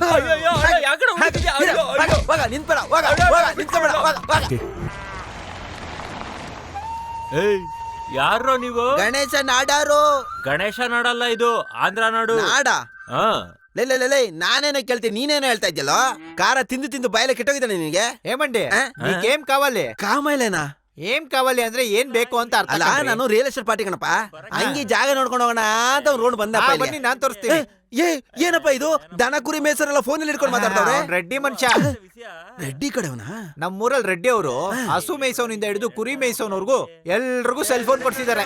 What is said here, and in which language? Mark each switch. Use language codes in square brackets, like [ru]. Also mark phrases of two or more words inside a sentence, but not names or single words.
[kn] ಯಾರೋ ನೀವು? ಗಣೇಶ ನಾಡಾರು. ಗಣೇಶ ನಾಡಲ್ಲ, ಇದು ಆಂಧ್ರ ನಾಡು. ನಾಡ? ಲೇ, ನಾನೇನೋ ಕೇಳ್ತೀನಿ, ನೀನೇನೋ ಹೇಳ್ತಾ ಇದ್ಯಲ್ಲೋ. ಖಾರ ತಿಂದು ತಿಂದು ಬಾಯಲ್ಲ ಕೆಟ್ಟೋಗಿದ್ದಾನೆ ನಿನಗೆ. [te] ఏమండి నీకేం కావాలి? ಕಾಮೈಲೇನಾ? ఏం కావాలి [kn] ಅಂದ್ರೆ ಏನ್ ಬೇಕು ಅಂತ ಅರ್ಥ. ಅಲ್ಲ, ನಾನು [en] real estate party [kn] ಕಣಪ್ಪ. ಹಂಗೆ ಜಾಗ ನೋಡ್ಕೊಂಡು ಹೋಗೋಣ ಅಂತ ರೋಡ್ ಬಂದ. ಬನ್ನಿ, ನಾನ್ ತೋರಿಸ್ತೀನಿ. ಏನಪ್ಪ ಇದು? ದನ ಕುರಿ ಮೇಸರೆಲ್ಲ ಫೋನ್ ಅಲ್ಲಿ ಇಟ್ಕೊಂಡು ಮಾತಾಡ್ತಾವ್ರೆ. ರೆಡ್ಡಿ ಮನುಷ್ಯ. ರೆಡ್ಡಿ ಕಡೆವನ? ನಮ್ಮೂರಲ್ಲಿ ರೆಡ್ಡಿ ಅವರು ಹಸು ಮೇಯ್ಸೋನಿಂದ ಹಿಡಿದು ಕುರಿ ಮೇಯ್ಸೋನವರೆಗೂ ಎಲ್ರಿಗೂ [en] cell phone [kn] ಕೊಡ್ಸಿದ್ದಾರೆ.